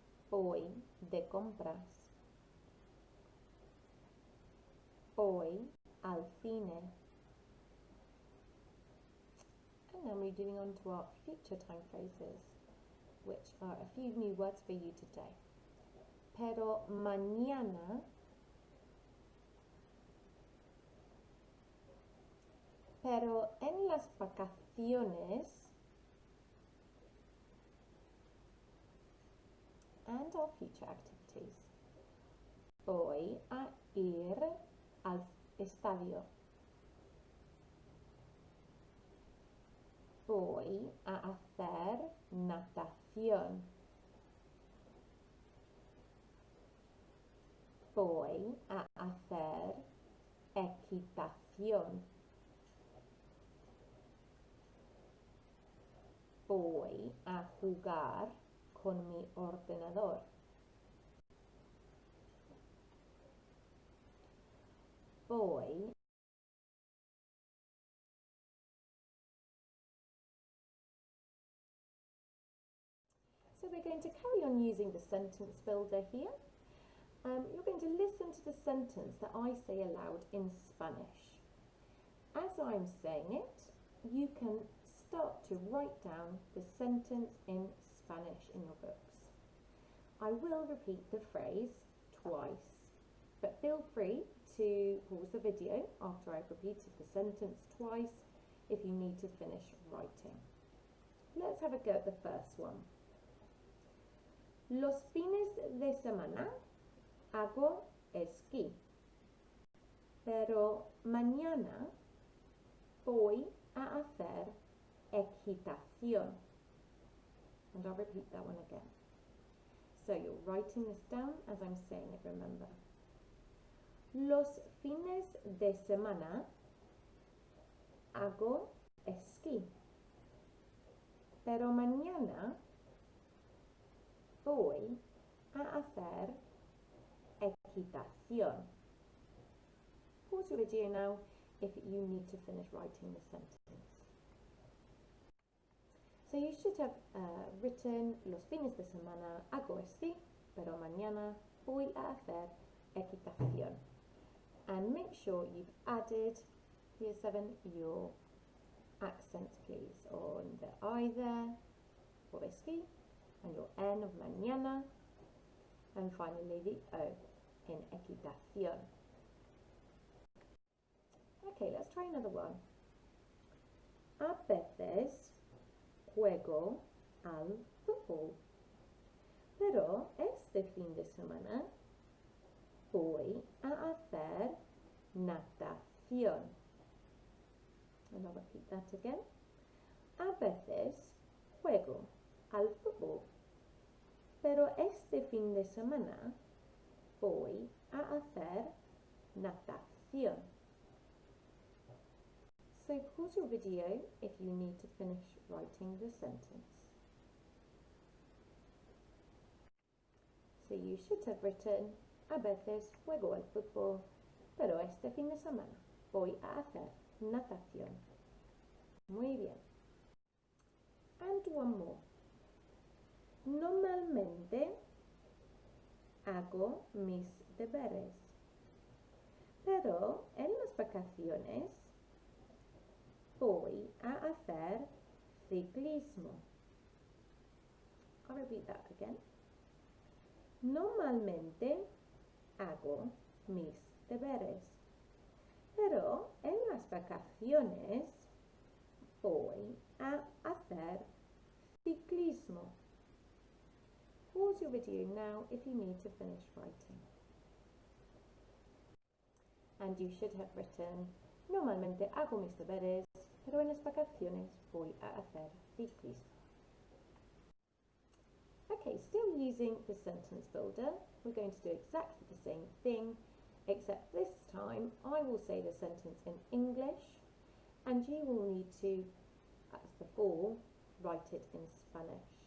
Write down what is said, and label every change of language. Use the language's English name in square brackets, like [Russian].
[Spanish] Voy de compras. Voy al cine. [English] And now we're moving on to our future time phrases, which are a few new words for you today. [Spanish] pero mañana pero en las vacaciones [English] and our future activities. [Spanish] Voy a ir al estadio. Voy a hacer natación. Voy a hacer equitación. Voy a jugar con mi ordenador. [English] Voy So we're going to carry on using the sentence builder here. You're going to listen to the sentence that I say aloud in Spanish. As I'm saying it, you can start to write down the sentence in Spanish in your books. I will repeat the phrase twice, but feel free to pause the video after I've repeated the sentence twice if you need to finish writing. Let's have a go at the first one. [Spanish] Los fines de semana hago esquí, pero mañana voy a hacer equitación. [English] And I'll repeat that one again. So you're writing this down as I'm saying it, remember. [Spanish] Los fines de semana hago esquí, pero mañana voy a hacer equitación. [English] Pause your video now if you need to finish writing the sentence. So you should have written [Spanish] los fines de semana hago esquí, pero mañana voy a hacer equitación. [English] And make sure you've added, year 7, your accents please, on the I there for esquí, and your N of mañana, and finally the O in equitación. Okay, let's try another one. [Spanish] A veces juego al fútbol, pero este fin de semana voy a hacer natación. [English] And I'll repeat that again. [Spanish] A veces juego al fútbol, pero este fin de semana voy a hacer natación. [English] So pause your video if you need to finish writing the sentence. So you should have written, [Spanish] a veces juego al fútbol, pero este fin de semana voy a hacer natación. Muy bien. [English] And one more. [Spanish] Normalmente hago mis deberes, pero en las vacaciones voy a hacer ciclismo. [English] I'll repeat that again. [Spanish] Normalmente hago mis deberes, pero en las vacaciones voy a hacer ciclismo. [English] Pause your video now if you need to finish writing. And you should have written, [Spanish] normalmente hago mis deberes, pero en las vacaciones voy a hacer ciclismo. [English] Okay, still using the sentence builder, we're going to do exactly the same thing, except this time I will say the sentence in English, and you will need to, as before, write it in Spanish.